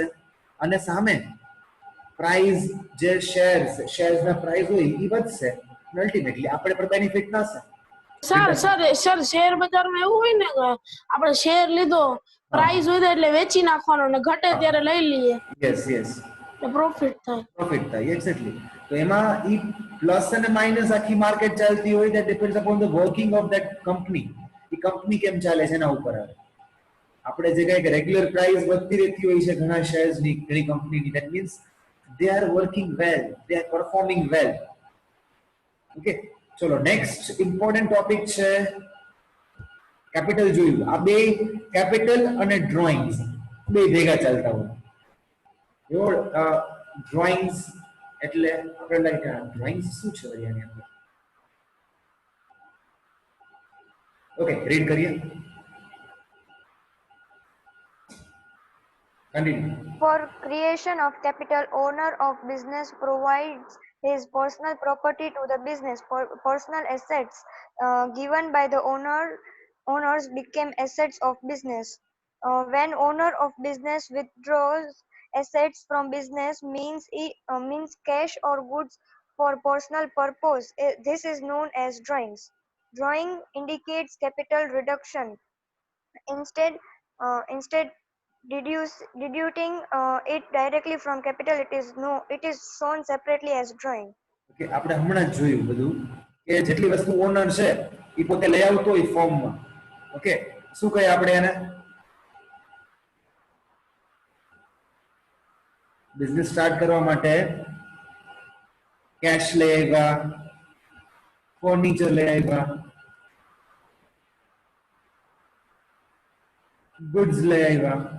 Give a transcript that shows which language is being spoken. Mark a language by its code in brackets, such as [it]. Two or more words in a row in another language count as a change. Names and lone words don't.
[gu] અને સામે પ્રાઇસ જે શેર્સના પ્રાઇસ હોય એ વધશે, અલ્ટિમેટલી આપણે પણ બેનિફિટ થશે. સર શેર બજારમાં એવું હોય ને કે આપણે શેર લીધો, પ્રાઇસ વધે એટલે વેચી નાખવાનો ને ઘટે ત્યારે લઈ લઈએ, યસ એટલે પ્રોફિટ થાય. એક્ઝેક્ટલી. તો એમાં ઈ પ્લસ અને માઇનસ આખી માર્કેટ ચાલતી હોય, [en] that depends upon the working of that company. [gu] ઈ કંપની કેમ ચાલે છે એના ઉપર આવે. આપણે જે કઈ [en] regular price [gu] વધતી રહેતી હોય છે ઘણા શેર્સની, ઘણી કંપનીની, [en] that means they are working well, they are performing well. [gu] ઓકે, ચલો [en] next important topic [gu] છે કેપિટલ. જોયું આ બે, કેપિટલ અને ડ્રોઈંગ્સ બે ભેગા ચાલતા હોય. ડ્રોઈંગ્સ એટલે આપણે [en] like drawings [gu] શું છે આની અંદર? ઓકે, રીડ કરીએ. કન્ટિન્યુ. [en] For creation of capital, owner of business provides his personal property to the business. Personal assets given by the owners became assets of business. When owner of business withdraws assets from business, means cash or goods for personal purpose, this is known as drawings. Drawing indicates capital reduction. Instead deducting it directly from capital, it is shown separately as drawing. [gu] ઓકે, આપણે હમણાં જ જોયું બધું કે જેટલી વસ્તુ ઓનર છે એ પોતે લઈ આવતો હોય ફોર્મમાં. ઓકે, શું કહે આપણે એને? બિઝનેસ સ્ટાર્ટ કરવા માટે કેશ લઈ આવ્યા, ફર્નિચર લઈ આવ્યા, ગુડ્સ લઈ આવ્યા.